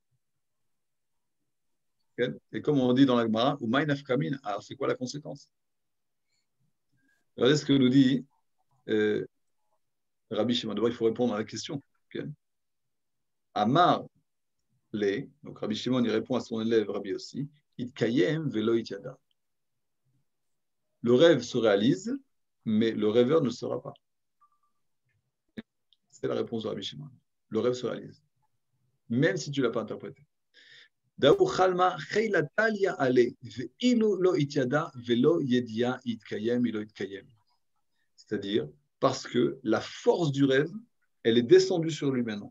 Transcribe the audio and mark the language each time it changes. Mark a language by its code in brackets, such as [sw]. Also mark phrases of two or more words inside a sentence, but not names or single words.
[fr] Et comme on dit dans la Gemara, alors c'est quoi la conséquence? Regardez ce que nous dit Rabbi Shimon. D'abord, il faut répondre à la question. [arc] אמר ליה, [fr] donc Rabbi Shimon, il répond à son élève Rabbi aussi, [arc] אתקיים ולא אתידע. [fr] Le rêve se réalise, mais le rêveur ne le sera pas. C'est la réponse de Rabbi Shimon. Le rêve se réalise, même si tu ne l'as pas interprété. C'est-à-dire parce que la force du rêve, elle est descendue sur lui maintenant.